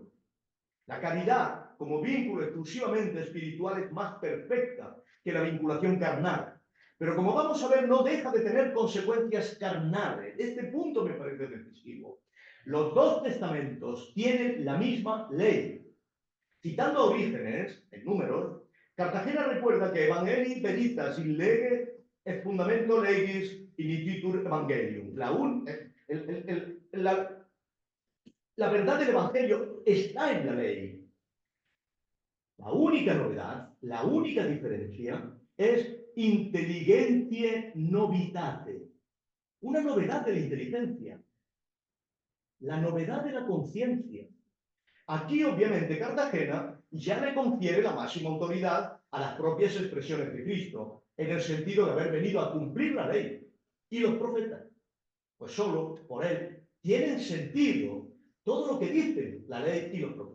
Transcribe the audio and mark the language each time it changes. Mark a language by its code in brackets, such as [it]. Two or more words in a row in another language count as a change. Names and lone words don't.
[es] La caridad, como vínculo exclusivamente espiritual, es más perfecta que la vinculación carnal. Pero como vamos a ver, no deja de tener consecuencias carnales. Este punto me parece decisivo. Los dos testamentos tienen la misma ley. Citando a Orígenes, en Números, Cartagena recuerda que [la] Evangelii veritas in lege et fundamento legis inititur evangelium. [es] La verdad del Evangelio está en la ley. La única novedad, la única diferencia es [la] intelligentiae novitate. [es] Una novedad de la inteligencia. La novedad de la conciencia. Aquí, obviamente, Cartagena ya le confiere la máxima autoridad a las propias expresiones de Cristo, en el sentido de haber venido a cumplir la ley. Y los profetas, pues solo por él, tienen sentido todo lo que dicen la ley y los profetas.